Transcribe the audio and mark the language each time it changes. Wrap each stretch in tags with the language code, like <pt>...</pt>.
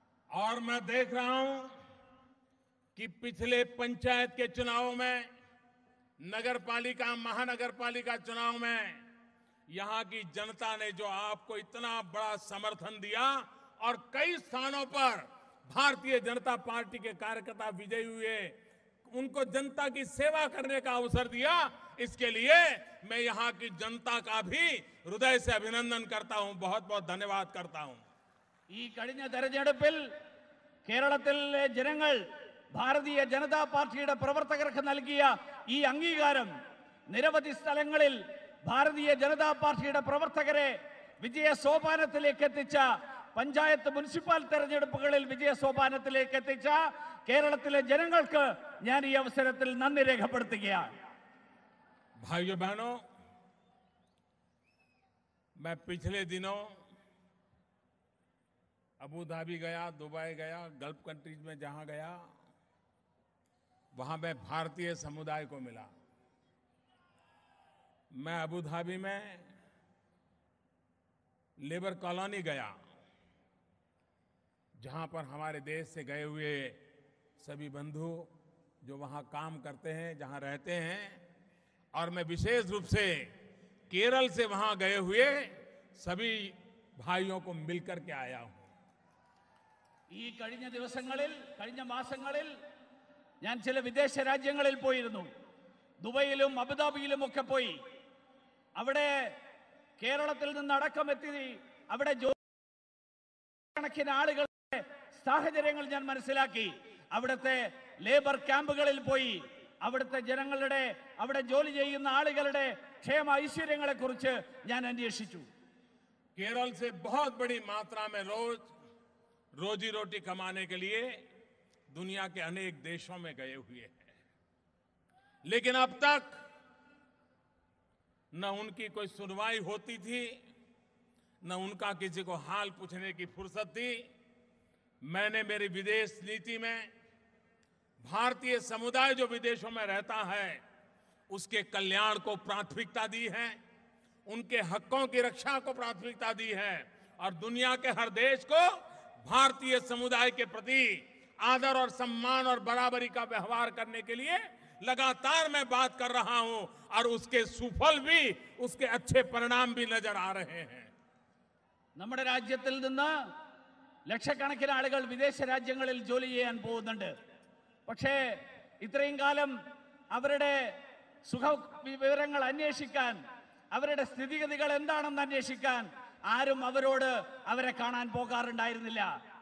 <hi>और मैं देख रहा हूं कि पिछले पंचायत के चुनावों में, नगर पालिका, महानगर पालिका चुनाव में यहां की जनता ने जो आपको इतना बड़ा समर्थन दिया और कई स्थानों पर भारतीय जनता पार्टी के कार्यकर्ता विजयी हुए, उनको जनता की सेवा करने का अवसर दिया, इसके लिए मैं यहां की जनता का भी हृदय से अभिनंदन करता हूं. बहुत बहुत धन्यवाद करता हूं.</hi> <ml>ഈ കഴിഞ്ഞ തെരഞ്ഞെടുപ്പിൽ കേരളത്തിലെ ജനങ്ങൾ ഭാരതീയ ജനതാ പാർട്ടിയുടെ പ്രവർത്തകർക്ക് നൽകിയ ഈ അംഗീകാരം നിരവധി സ്ഥലങ്ങളിൽ ഭാരതീയ ജനതാ പാർട്ടിയുടെ പ്രവർത്തകരെ വിജയ സോപാനത്തിലേക്ക് എത്തിച്ച, പഞ്ചായത്ത് മുനിസിപ്പൽ തെരഞ്ഞെടുപ്പുകളിൽ വിജയ സോപാനത്തിലേക്ക് എത്തിച്ച കേരളത്തിലെ ജനങ്ങൾക്ക് ഞാൻ ഈ അവസരത്തിൽ നന്ദി രേഖപ്പെടുത്തുകയാണ്.</ml> <hi>भाइयों बहनों, मैं पिछले दिनों अबू धाबी गया, दुबई गया, गल्फ कंट्रीज में जहां गया वहां मैं भारतीय समुदाय को मिला. मैं अबू धाबी में लेबर कॉलोनी गया जहां पर हमारे देश से गए हुए सभी बंधु जो वहां काम करते हैं, जहां रहते हैं, और मैं विशेष रूप से केरल से वहां गए हुए सभी भाइयों को मिलकर के आया हूं.</hi> <ml>ഈ കഴിഞ്ഞ ദിവസങ്ങളിൽ, കഴിഞ്ഞ മാസങ്ങളിൽ ഞാൻ ചില വിദേശ രാജ്യങ്ങളിൽ പോയിരുന്നു. ദുബൈയിലും അബുദാബിയിലും ഒക്കെ പോയി. അവിടെ കേരളത്തിൽ നിന്ന് അടക്കമെത്തി അവിടെ കണക്കിന് ആളുകളുടെ സാഹചര്യങ്ങൾ ഞാൻ മനസ്സിലാക്കി. അവിടുത്തെ ലേബർ ക്യാമ്പുകളിൽ പോയി അവിടുത്തെ ജനങ്ങളുടെ, അവിടെ ജോലി ചെയ്യുന്ന ആളുകളുടെ ക്ഷേമ ഐശ്വര്യങ്ങളെ കുറിച്ച് ഞാൻ അന്വേഷിച്ചു.</ml> <hi>केरल से बहुत बड़ी मात्रा में रोजी रोटी कमाने के लिए दुनिया के अनेक देशों में गए हुए हैं, लेकिन अब तक न उनकी कोई सुनवाई होती थी, न उनका किसी को हाल पूछने की फुर्सत थी. मैंने मेरी विदेश नीति में भारतीय समुदाय जो विदेशों में रहता है उसके कल्याण को प्राथमिकता दी है, उनके हकों की रक्षा को प्राथमिकता दी है और दुनिया के हर देश को भारतीय समुदाय के प्रति आदर और सम्मान और बराबरी का व्यवहार करने के लिए लगातार मैं बात कर रहा हूं और उसके सुफल भी, उसके अच्छे परिणाम भी नजर आ रहे हैं.</hi> <ml>നമ്മുടെ രാജ്യത്തിൽ നിന്ന് ലക്ഷക്കണക്കിന് ആളുകൾ വിദേശ രാജ്യങ്ങളിൽ ജോലി ചെയ്യാൻ പോകുന്നുണ്ട്. പക്ഷേ ഇത്രയും കാലം അവരുടെ സുഖ വിവരങ്ങൾ അന്വേഷിക്കാൻ, അവരുടെ സ്ഥിതിഗതികൾ എന്താണെന്ന് അന്വേഷിക്കാൻ ആരും അവരെ കാണാൻ പോകാറുണ്ടായിരുന്നില്ല.</ml>